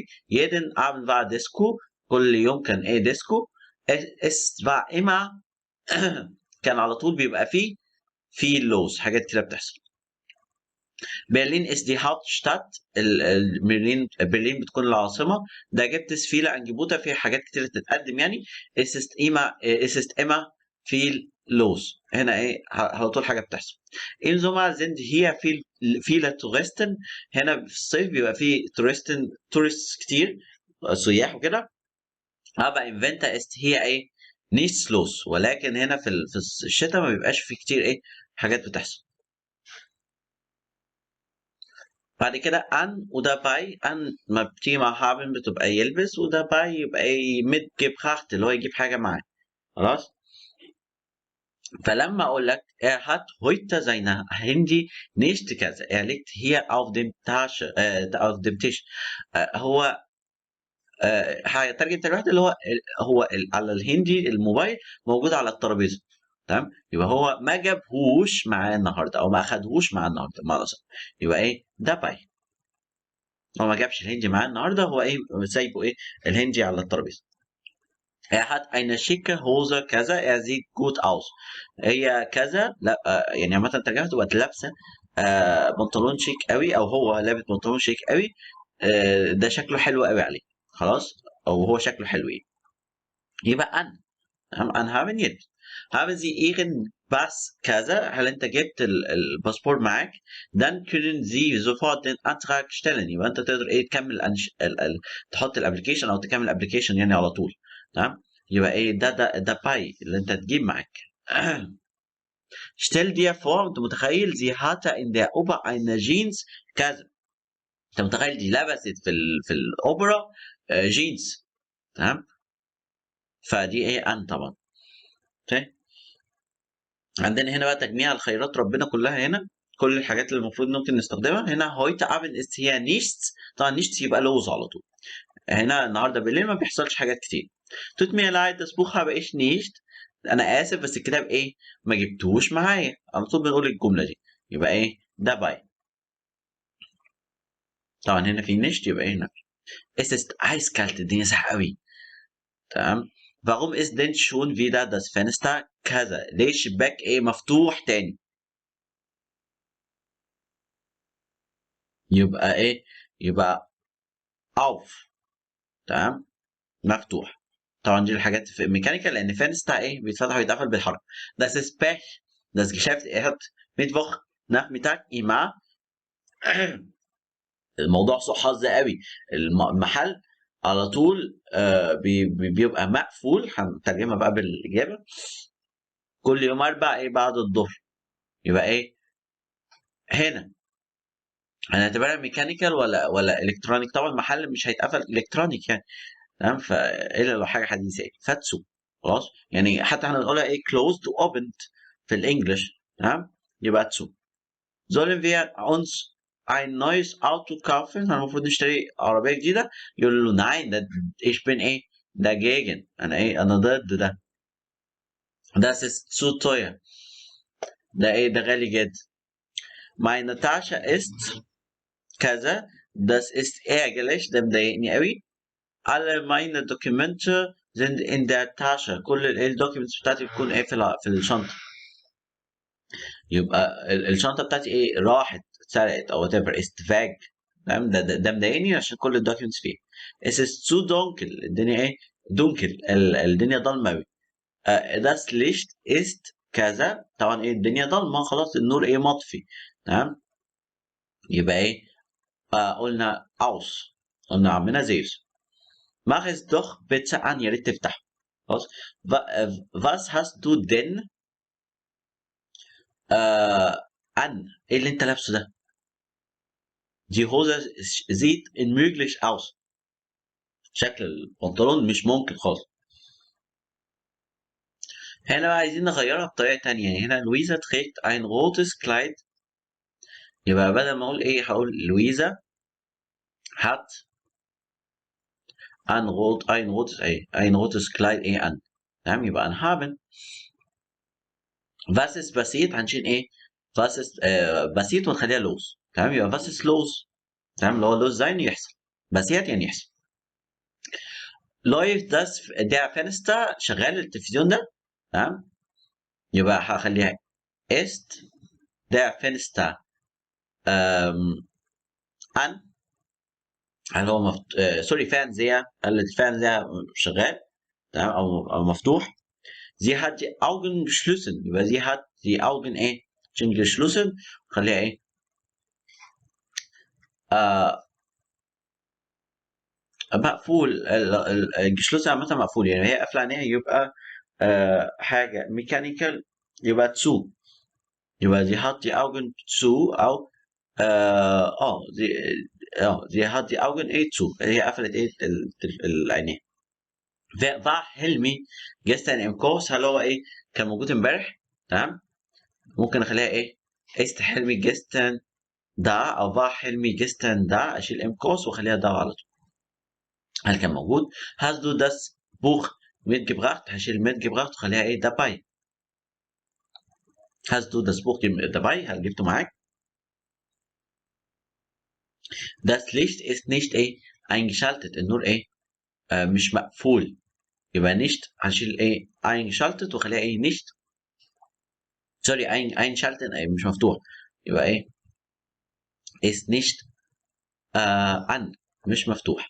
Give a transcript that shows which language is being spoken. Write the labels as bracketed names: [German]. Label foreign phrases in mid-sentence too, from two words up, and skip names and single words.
[German] jeden Abend war Disco، [Arabic] كل يوم كان ايه؟ ديسكو. [German] es war immer [Arabic] كان على طول بيبقى فيه في لوز، حاجات كتير بتحصل. [German] برلين ist die Hauptstadt، [Arabic] برلين بتكون العاصمة. [German] da gibt es viele Angebote، [Arabic] في حاجات كتير تتقدم يعني. [German] es ist immer viel los، [Arabic] هنا ايه؟ على طول حاجة بتحصل. [German] im Sommer sind hier viele Touristen، [Arabic] هنا في الصيف بيبقى فيه tourists كتير، سياح وكده. [German] aber im Winter ist hier ايه؟ nichts los، [Arabic] ولكن هنا في الشتاء ما بيبقاش فيه كتير ايه؟ حاجات بتحصل. بعد كده an ودabei. an ما بتيجي مع haben بتبقى يلبس، ودabei يبقى mitgebracht، اللي هو يجيب حاجة معاه. خلاص. فلما اقول لك [German] er hat heute seine Handy nicht كذا، er liegt hier auf dem auf dem Tisch. [Arabic] هو هترجم الواحد اللي هو على الهندي الموبايل موجود على الترابيزه، تمام. يبقى هو ما جابهوش معاه النهارده، او ما اخدهوش معاه النهارده، بمعنى صح. يبقى ايه؟ dabei. هو ما جابش الهندي معاه النهارده، هو ايه؟ سايبه ايه؟ الهندي على الترابيزه. [German] Er hat eine schicke Hose كذا. er sieht gut aus. [Arabic] هي كذا، لا يعني عامة ترجمة تبقى لابسة بنطلون شيك قوي، او هو لابس بنطلون شيك قوي. ده شكله حلو قوي عليه. خلاص، او هو شكله حلو ايه؟ [German] يبقى an haben jetzt. haben Sie Ihren Pass كذا؟ [Arabic] هل انت جبت الباسبور معاك؟ [German] dann können Sie sofort den Antrag stellen. [Arabic] يبقى انت تقدر ايه؟ تكمل تحط الابلكيشن، او تكمل الابلكيشن يعني على طول، تمام. يبقى ايه؟ ده باي اللي انت تجيب معاك. [German] stell dir vor، [Arabic] انت متخيل [German] sie hatte in der Oper eine Jeans كذا. [Arabic] انت متخيل دي لبست في الاوبرا جينز، تمام. فدي ايه؟ ان طبعا. اوكي. عندنا هنا بقى تجميع الخيرات ربنا كلها هنا، كل الحاجات اللي المفروض ممكن نستخدمها هنا. [German] heute Abend ist hier nichts، [Arabic] طبعا nichts يبقى لوز على طول. هنا النهارده بالليل ما بيحصلش حاجات كتير. [German] tut mir leid das Buch habe ich nicht، [Arabic] انا اسف بس الكتاب ايه؟ ما جبتوش معايا. على طول بنقول الجمله دي. يبقى ايه؟ dabei. طبعا هنا في nicht، يبقى هنا [German] es ist eiskalt، [Arabic] الدنيا ساقعه قوي، تمام. [German] warum ist denn schon wieder das Fenster كذا؟ [Arabic] ليه الشباك ايه مفتوح تاني؟ يبقى ايه؟ يبقى auf. تمام، مفتوح. طبعا دي الحاجات في الميكانيكا، لان فenster ايه بيتفتح ويتقفل بالحركه. [German] Das ist Pech. Das Geschäft hat Mittwoch Nachmittag immer [Arabic] الموضوع سوء حظ قوي. المحل على طول بيبقى مقفول. هنترجمها بقى بالاجابه. كل يوم اربع ايه بعد الظهر. يبقى ايه هنا هنعتبرها ميكانيكال ولا الكترونيك؟ طبعا المحل مش هيتقفل الكترونيك يعني. تمام، فالا لو حاجه حديثه يعني فاتسو. خلاص، يعني حتى احنا بنقولها ايه [English] closed opened [Arabic] في الانجليش. تمام، يبقى تسو. [German] sollen wir uns ein neues Auto kaufen؟ [Arabic] احنا المفروض نشتري عربيه جديده. يقول له nein ده [German] ich bin [Arabic] ايه dagegen، انا ايه انا ضد ده. [German] das ist zu teuer، [Arabic] ده ايه ده غالي جدا. [German] meine Tasche ist كذا، das ist ärgerlich، [Arabic] ده مضايقني قوي. [German] alle meine Dokumente sind in der Tasche، [Arabic] كل الدوكيومنتس بتاعتي بتكون ايه في الشنطه. يبقى الشنطه بتاعتي ايه راحت اتسرقت او whatever [German] ist weg. [Arabic] تمام، ده مضايقني عشان كل الدوكيومنتس فيه. [German] es ist zu dunkel، [Arabic] الدنيا ايه دونكل، الدنيا ضلمه قوي. [German] das Licht ist [Arabic] كذا، طبعا ايه الدنيا ضلمه خلاص النور ايه مطفي. تمام، يبقى ايه قلنا aus، قلنا عمنا زيوس. [German] mach es doch bitte an، [Arabic] يا ريت تفتح. خلاص. [German] was hast du denn an؟ [Arabic] ايه اللي انت لابسه ده؟ [German] die Hose sieht unmöglich aus، [Arabic] شكل البنطلون مش ممكن خالص. هنا بقى عايزين نغيرها بطريقة تانية. يعني هنا [German] لويزا trägt ein rotes Kleid، [Arabic] يبقى بدل ما اقول ايه هقول لويزا [German] hat ein rotes Kleid [Arabic] ايه an. تمام، يبقى [German] an haben. was ist passiert [Arabic] هنشيل ايه [German] was ist passiert [Arabic] ونخليها los. تمام، يبقى [German] was ist los. [Arabic] تمام، اللي هو [German] los sein [Arabic] يحصل، passiert يعني يحصل. [German] läuft das der Fenster، [Arabic] شغال التلفزيون ده. تمام، يبقى هخليها [German] ist der Fenster an، [Arabic] هل هو سوري فان زي الفان زي شغال. تمام، او مفتوح. [German] sie hat die Augen geschlossen، يبقى sie hat die Augen [Arabic] ايه عشان [German] geschlossen [Arabic] خليها ايه مقفول. الجشلوسة عامة مقفول، يعني هي قافلة عينيها يبقى حاجة ميكانيكال يبقى تسو. [German] يبقى sie hat die Augen zu أو sie hat die Augen ايه zu، [Arabic] هي قفلت ايه العينين. [German] war حلمي gestern im Kurs، [Arabic] هل هو ايه كان موجود امبارح. تمام، ممكن اخليها ايه [German] ist حلمي gestern da، [Arabic] او [German] war حلمي gestern da، [Arabic] اشيل [German] im Kurs [Arabic] واخليها da على طول. هل كان موجود. [German] hast du das Buch mitgebracht، [Arabic] هشيل mitgebracht وخليها ايه dabei. [German] hast du das Buch dabei، [Arabic] هل جبته معاك. [German] das Licht ist nicht ايه eingeschaltet، [Arabic] النور ايه مش مقفول. يبقى nicht هنشيل ايه eingeschaltet وخليها ايه nicht سوري einschalten ايه مش مفتوح. يبقى ايه [German] ist nicht an، [Arabic] مش مفتوح.